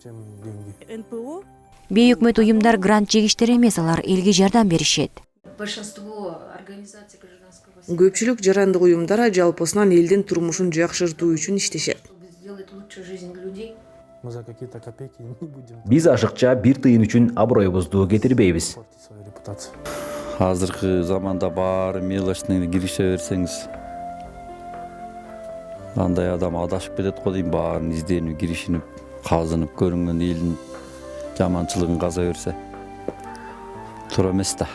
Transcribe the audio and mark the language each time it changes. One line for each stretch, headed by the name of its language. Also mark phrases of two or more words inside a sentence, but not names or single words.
Kyrgyz: НПО Бейөкмөт уюмдар грант жегиштер эмес, алар элге жардам беришет.
Russian: Большинство организаций гражданского
Kyrgyz: Көпчүлүк жарандык уюмдар жалпысынан элдин турмушун жакшыртуу үчүн иштешет.
Russian: сделать лучше жизнь людей. Мы за какие-то копейки не будем
Kyrgyz: Биз ашыкча 1 тыйын үчүн аброюбузду кетирбейбиз.
Russian: портить свою репутацию.
Kyrgyz: Азыркы заманда баары мелочный кирише берсеңиз, андай адам адашып кетет го дейм, баарын изденип, киришинип, казынып көрүнгөн элдин жаманчылыгын каза берсе. Туура эмес да.